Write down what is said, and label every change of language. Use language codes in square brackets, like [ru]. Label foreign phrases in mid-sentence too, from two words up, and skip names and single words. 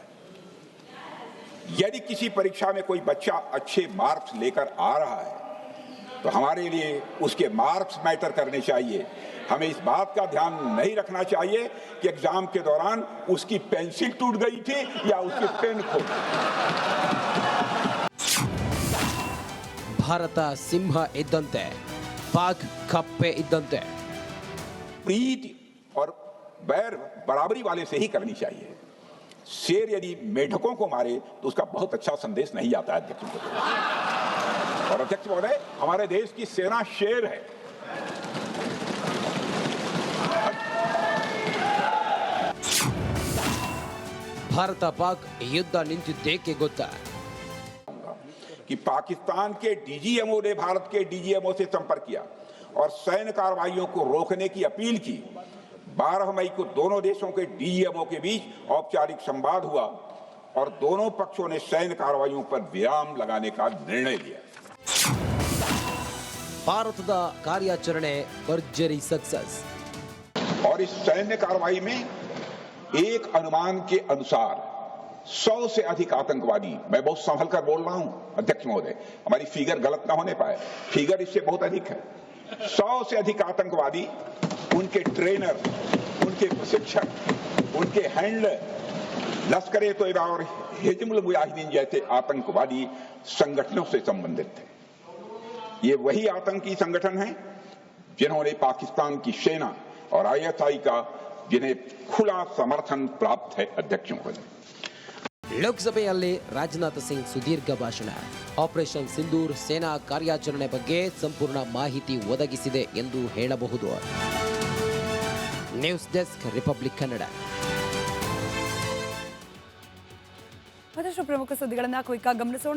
[hi] यदि किसी परीक्षा में कोई बच्चा अच्छे मार्क्स लेकर आ रहा है तो हमारे लिए उसके मार्क्स मैटर करने चाहिए। हमें इस बात का ध्यान नहीं रखना चाहिए कि एग्जाम के दौरान उसकी पेंसिल टूट गई थी या उसकी पेन खो गई। [kn] ಭಾರತ ಸಿಂಹ ಇದ್ದಂತೆ ಪಾಕ್ ಕಪ್ಪೆ ಇದ್ದಂತೆ [hi] प्रीति और बैर बराबरी वाले से ही करनी चाहिए। शेर यदि मेढकों को मारे तो उसका बहुत अच्छा संदेश नहीं आता है अध्यक्ष महोदय। और अध्यक्ष महोदय, हमारे देश की सेना शेर है। [kn] ಭಾರತ ಪಾಕ್ ಯುದ್ಧ ನಿಂತಿದ್ದೇಕೆ ಗೊತ್ತಾ? [hi] कि पाकिस्तान के डीजीएमओ ने भारत के डीजीएमओ से संपर्क किया और सैन्य कार्रवाइयों को रोकने की अपील की। 12 मई को दोनों देशों के डीजीएमओ के बीच औपचारिक संवाद हुआ और दोनों पक्षों ने सैन्य कार्रवाइयों पर विराम लगाने का निर्णय लिया। [kn] ಭಾರತದ ಕಾರ್ಯಾಚರಣೆ ಭರ್ಜರಿ ಸಕ್ಸಸ್। [hi] और इस सैन्य कार्रवाई में एक अनुमान के अनुसार 100 से अधिक आतंकवादी, मैं बहुत संभल कर बोल रहा हूं अध्यक्ष महोदय, हमारी फिगर गलत ना होने पाए, फिगर इससे बहुत अधिक है। 100 से अधिक आतंकवादी, उनके ट्रेनर, उनके प्रशिक्षक, उनके हैंडलर लश्कर-ए तोयबा और हिजबुल मुजाहिदीन जैसे आतंकवादी संगठनों से संबंधित थे। ये वही आतंकी संगठन हैं जिन्होंने पाकिस्तान की सेना और ISI का जिन्हें खुला समर्थन प्राप्त है अध्यक्ष महोदय। [kn] ಲೋಕಸಭೆಯಲ್ಲಿ ರಾಜನಾಥ್ ಸಿಂಗ್ ಸುದೀರ್ಘ ಭಾಷಣ, ಆಪರೇಷನ್ ಸಿಂಧೂರ್ ಸೇನಾ ಕಾರ್ಯಾಚರಣೆ ಬಗ್ಗೆ ಸಂಪೂರ್ಣ ಮಾಹಿತಿ ಒದಗಿಸಿದೆ ಎಂದು ಹೇಳಬಹುದು. [en] News Desk, [kn] ರಿಪಬ್ಲಿಕ್ ಕನ್ನಡ. ಮತ್ತಷ್ಟು ಪ್ರಮುಖ ಸುದ್ದಿಗಳನ್ನು ಕ್ವಿಕ್ ಆಗಿ ಗಮನಿಸೋಣ.